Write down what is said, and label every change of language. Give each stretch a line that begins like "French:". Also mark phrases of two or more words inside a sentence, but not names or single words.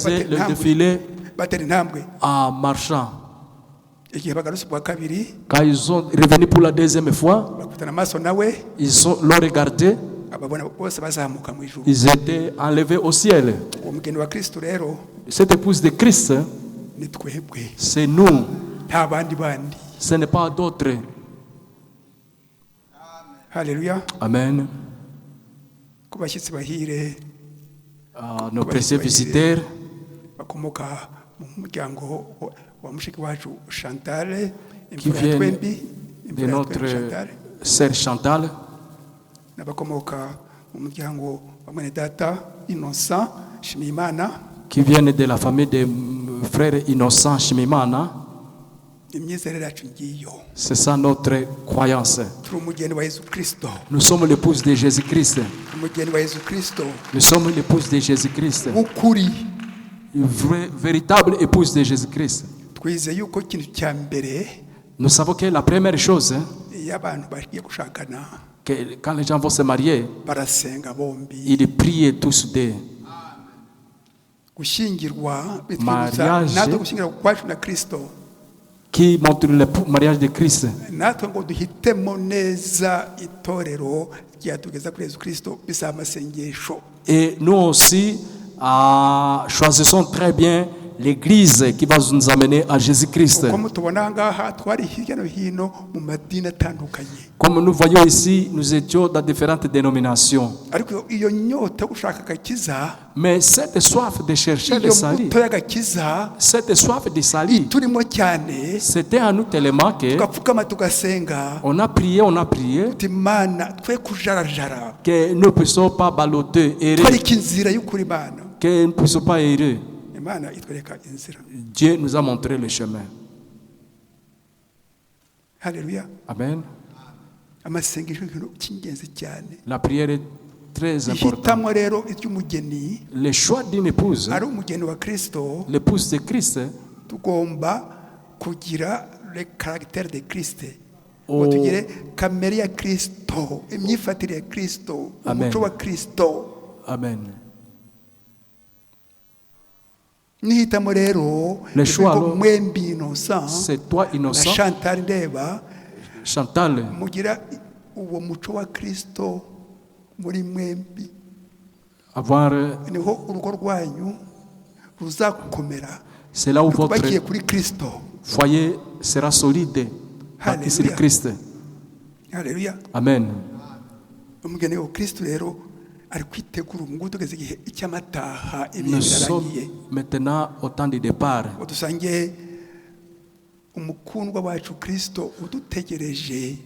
French: faisait le défilé
Kinyarwanda: batera intambwe.
French: en marchant.
Kinyarwanda: Igihe bagarutse bwa kabiri,
French: Quand ils sont revenus pour la deuxième fois,
Kinyarwanda: bakutana amaso nawe,
French: l'ont regardé,
Kinyarwanda: ababona bose bazamuka mu ijuru.
French: ils étaient enlevés au ciel.
Kinyarwanda: Uwo mugeni wa Kristo rero
French: Cette épouse de Christ,
Kinyarwanda: ni twebwe,
French: c'est nous,
Kinyarwanda: nta bandi bandi.
French: ce n'est pas d'autres.
Kinyarwanda: Haleluya. Amen. Ku bashyitsi bahire
French: Nos précieux visiteurs
Kinyarwanda: bakomoka mu muryango wa mushiki wacu Chantal,
French: qui
Kinyarwanda: imfura ya
French: viennent
Kinyarwanda: twembi,
French: de
Kinyarwanda: imfura ya
French: notre
Kinyarwanda: twembi Chantal,
French: sœur Chantal,
Kinyarwanda: n'abakomoka mu muryango wa mwene data Innocent Shimimana.
French: qui viennent de la famille des frères Innocent Shimimana.
Kinyarwanda: Imyizerere yacu ngiyo,
French: C'est ça notre croyance.
Kinyarwanda: turi umugeni wa Yesu Kristo,
French: Nous sommes l'épouse de Jésus-Christ.
Kinyarwanda: umugeni wa Yesu Kristo
French: Nous sommes l'épouse de Jésus-Christ.
Kinyarwanda: w'ukuri.
French: Une véritable épouse de Jésus-Christ.
Kinyarwanda: Twizeye yuko ikintu cya mbere
French: Nous savons que la première chose,
Kinyarwanda: iyo abantu bagiye gushakana
French: que quand les gens vont se marier,
Kinyarwanda: barasenga bombi.
French: ils prient tous deux.
Kinyarwanda: Gushyingirwa bitwibutsa
French: Mariage.
Kinyarwanda: natwe gushyingirwa kwacu na Kristo,
French: Qui montre le mariage de Christ.
Kinyarwanda: natwe ngo duhitemo neza itorero ryatugeza kuri Yesu Kristo bisaba amasengesho.
French: Et nous aussi, choisissons très bien l'église qui va nous amener à Jésus-Christ.
Kinyarwanda: Uko mutubona aha ngaha twari hirya no hino mu madini atandukanye,
French: Comme nous voyons ici, nous étions dans différentes dénominations.
Kinyarwanda: ariko iyo nyota yo gushaka agakiza,
French: Mais cette soif de chercher le
Kinyarwanda: iyo
French: salut,
Kinyarwanda: mbuto y'agakiza
French: cette soif de salut,
Kinyarwanda: turimo cyane,
French: c'était à nous tellement que
Kinyarwanda: tugapfukama tugasenga
French: on a prié,
Kinyarwanda: uti Mana twe kujarajara,
French: que nous ne puissions pas balloter, errer,
Kinyarwanda: twarika inzira y'ukuri Mana.
French: que nous ne puissions pas errer.
Kinyarwanda: Imana itwereka inzira.
French: Dieu nous a montré le chemin.
Kinyarwanda: Haleluya. Amen. Amasengesho ikintu cy'ingenzi cyane.
French: La prière est très importante.
Kinyarwanda: Ihitamo rero iry'umugeni
French: Le choix d'une épouse,
Kinyarwanda: ari umugeni wa Kristo,
French: l'épouse de Christ,
Kinyarwanda: tugomba kugira
French: le caractère de Christ, Oh.
Kinyarwanda: ngo tugire kamere ya Kristo, imyifatire ya Kristo, Amen. umuco wa Kristo. Amen. Nihitamo rero
French: Le choix,
Kinyarwanda: ngo
French: alors,
Kinyarwanda: mwembi Innocent
French: c'est toi
Kinyarwanda: na
French: innocent,
Kinyarwanda: Chantal ndeba
French: Chantal,
Kinyarwanda: mugira uwo muco wa Kristo muri mwembi,
French: avoir,
Kinyarwanda: niho urugo rwanyu ruzakomera,
French: c'est là où votre
Kinyarwanda: bagiye kuri Kristo.
French: foyer sera solide, bâti sur Alléluia. Christ.
Kinyarwanda: Haleluya. Amen. Umugeni wa Kristo rero ari kwitegura ngo tugeze igihe icy'amataha,
French: Nous
Kinyarwanda: ibihe
French: sommes
Kinyarwanda: birarangiye,
French: maintenant au temps du départ.
Kinyarwanda: ngo dusange umukundwa wacu Kristo udutegereje.